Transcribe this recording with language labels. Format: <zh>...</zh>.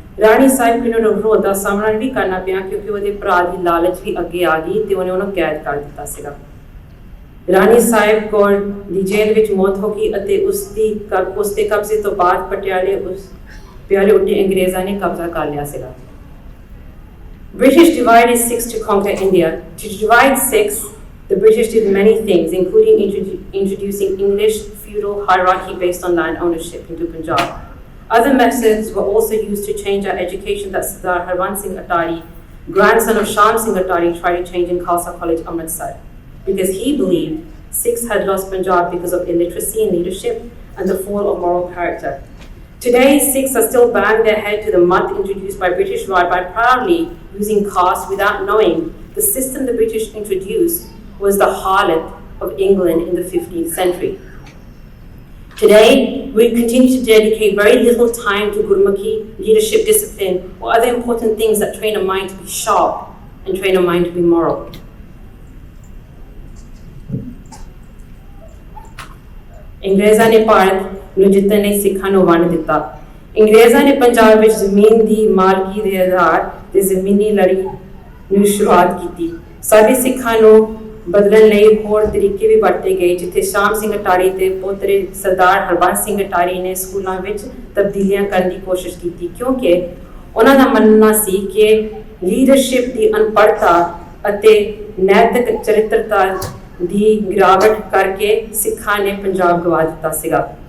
<pa>ਰਾਣੀ ਸਾਹਿਬ ਨੂੰ ਵਿਰੋਧ ਦਾ ਸਾਹਮਣਾ ਵੀ ਕਰਨਾ ਪਿਆ, ਕਿਉਂਕਿ ਉਹਦੇ ਭਰਾ ਦੀ ਲਾਲਚ ਵੀ ਅੱਗੇ ਆ ਗਈ ਤੇ ਉਹਨੇ ਉਹਨੂੰ ਕੈਦ ਕਰ ਦਿੱਤਾ ਸੀਗਾ। ਰਾਣੀ ਸਾਹਿਬ ਕੌਰ ਦੀ ਜੇਲ੍ਹ ਵਿੱਚ ਮੌਤ ਹੋ ਗਈ ਅਤੇ ਉਸਦੇ ਕਬਜ਼ੇ ਤੋਂ ਬਾਅਦ ਪਟਿਆਲੇ ਉੱਤੇ ਅੰਗਰੇਜ਼ਾਂ ਨੇ ਕਬਜ਼ਾ ਕਰ ਲਿਆ ਸੀਗਾ।</pa> <en>British divided Sikhs to conquer India. To divide Sikhs, the British did many things, including introducing English feudal hierarchy based on land ownership into Punjab. Other methods were also used to change our education that Sardar Harwan Singh Attari, grandson of Sham Singh Attari, tried to change in Khalsa College, Amritsar, because he believed Sikhs had lost Punjab because of illiteracy in leadership and the fall of moral character. Today, Sikhs are still banging their head to the mud introduced by British Raj by proudly using caste without knowing the system the British introduced was the harlot of England in the 15th century. Today, we continue to dedicate very little time to Gurmukhi, leadership discipline, or other important things that train a mind to be sharp and train a mind to be moral.</en> <pa>ਅੰਗਰੇਜ਼ਾਂ ਨੇ ਭਾਰਤ ਨੂੰ ਜਿੱਤਣ ਲਈ ਸਿੱਖਾਂ ਨੂੰ ਵੰਡ ਦਿੱਤਾ। ਅੰਗਰੇਜ਼ਾਂ ਨੇ ਪੰਜਾਬ ਵਿੱਚ ਜ਼ਮੀਨ ਦੀ ਮਾਲਕੀ ਦੇ ਆਧਾਰ ਤੇ ਜ਼ਮੀਨੀ ਲੜੀ ਨੂੰ ਸ਼ੁਰੂਆਤ ਕੀਤੀ। ਸਾਡੇ ਸਿੱਖਾਂ ਨੂੰ ਬਦਲਣ ਲਈ ਹੋਰ ਤਰੀਕੇ ਵੀ ਵਰਤੇ ਗਏ, ਜਿੱਥੇ ਸ਼ਾਮ ਸਿੰਘ ਅਟਾਰੀ ਤੇ ਪੋਤਰੇ ਸਰਦਾਰ ਹਰਬੰਸ ਸਿੰਘ ਅਟਾਰੀ ਨੇ ਸਕੂਲਾਂ ਵਿੱਚ ਤਬਦੀਲੀਆਂ ਕਰਨ ਦੀ ਕੋਸ਼ਿਸ਼ ਕੀਤੀ, ਕਿਉਂਕਿ ਉਹਨਾਂ ਦਾ ਮੰਨਣਾ ਸੀ ਕਿ ਲੀਡਰਸ਼ਿਪ ਦੀ ਅਨਪੜ੍ਹਤਾ ਅਤੇ ਨੈਤਿਕ ਚਰਿੱਤਰਤਾ ਦੀ ਗਿਰਾਵਟ ਕਰਕੇ ਸਿੱਖਾਂ ਨੇ ਪੰਜਾਬ ਗਵਾ ਦਿੱਤਾ ਸੀਗਾ।</pa>